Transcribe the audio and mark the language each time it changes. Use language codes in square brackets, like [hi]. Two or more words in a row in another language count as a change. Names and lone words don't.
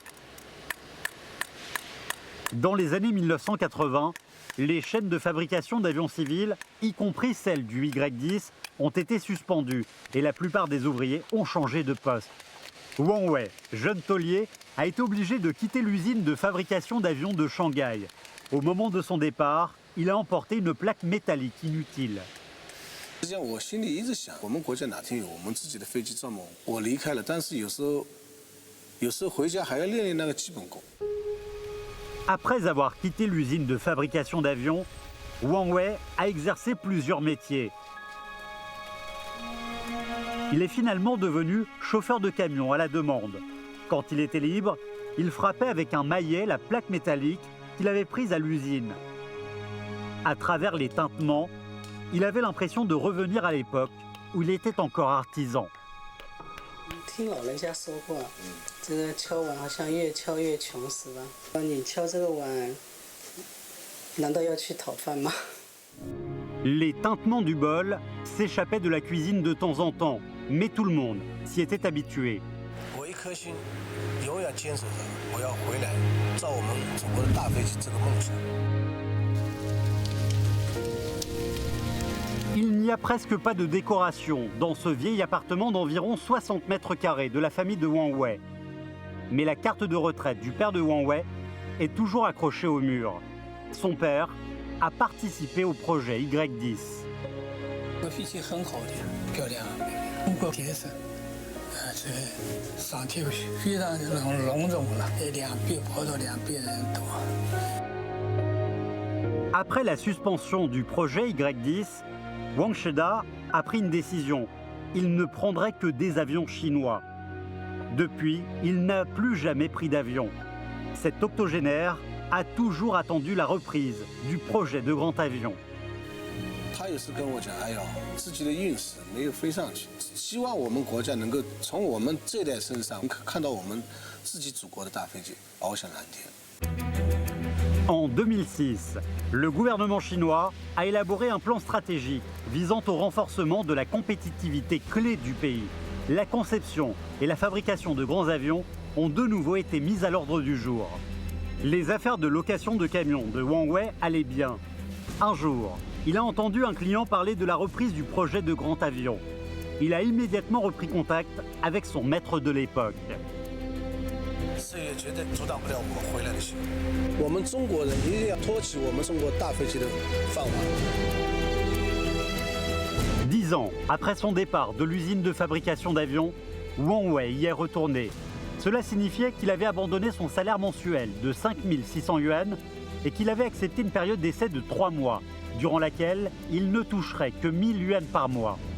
[fr] Dans les années 1980, les chaînes de fabrication d'avions civils, y compris celles du Y-10, ont été suspendues et la plupart des ouvriers ont changé de poste. Wang Wei, jeune tôlier, a été obligé de quitter l'usine de fabrication d'avions de Shanghai. Au moment de son départ, il a emporté une plaque métallique inutile. [zh] 实际上，我心里一直想，我们国家哪天有我们自己的飞机造梦？我离开了，但是有时候回家还要练练那个基本功。 [fr] Après avoir quitté l'usine de fabrication d'avions, Wang Wei a exercé plusieurs métiers. Il est finalement devenu chauffeur de camion à la demande. Quand il était libre, il frappait avec un maillet la plaque métallique qu'il avait prise à l'usine. À travers les tintements, il avait l'impression de revenir à l'époque où il était encore artisan. [zh] 听老人家说过，这个敲碗好像越敲越穷，是吧？你敲这个碗，难道要去讨饭吗？ [fr] Les tintements du bol s'échappaient de la cuisine de temps en temps, mais tout le monde s'y était habitué. [zh] 我一颗心永远坚持着，我要回来造我们祖国的大飞机这个梦想。 [fr] Il n'y a presque pas de décoration dans ce vieil appartement d'environ 60 mètres carrés de la famille de Wang Wei. Mais la carte de retraite du père de Wang Wei est toujours accrochée au mur. Son père a participé au projet Y10. [zh] 这个飞机很好的，漂亮，通过电视，这上天非常隆重了，2倍跑到2倍人多。 [fr] Après la suspension du projet Y10, Wang Sheda a pris une décision. Il ne prendrait que des avions chinois. Depuis, il n'a plus jamais pris d'avion. Cet octogénaire a toujours attendu la reprise du projet de grand avion. [zh] 他也是跟我讲，哎呦，自己的运势没有飞上去，希望我们国家能够从我们这代身上看到我们自己祖国的大飞机翱翔蓝天。 [fr] En 2006, le gouvernement chinois a élaboré un plan stratégique visant au renforcement de la compétitivité clé du pays. La conception et la fabrication de grands avions ont de nouveau été mises à l'ordre du jour. Les affaires de location de camions de Wang Wei allaient bien. Un jour, il a entendu un client parler de la reprise du projet de grand avion. Il a immédiatement repris contact avec son maître de l'époque. [zh] 事业绝对阻挡不了我回来的心。我们中国人一定要托起我们中国大飞机的饭碗。 [fr] 10 ans après son départ de l'usine de fabrication d'avions, Wang Wei y est retourné. Cela signifiait qu'il avait abandonné son salaire mensuel de 5 600 yuan et qu'il avait accepté une période d'essai de 3 mois, durant laquelle il ne toucherait que 1000 yuan par mois.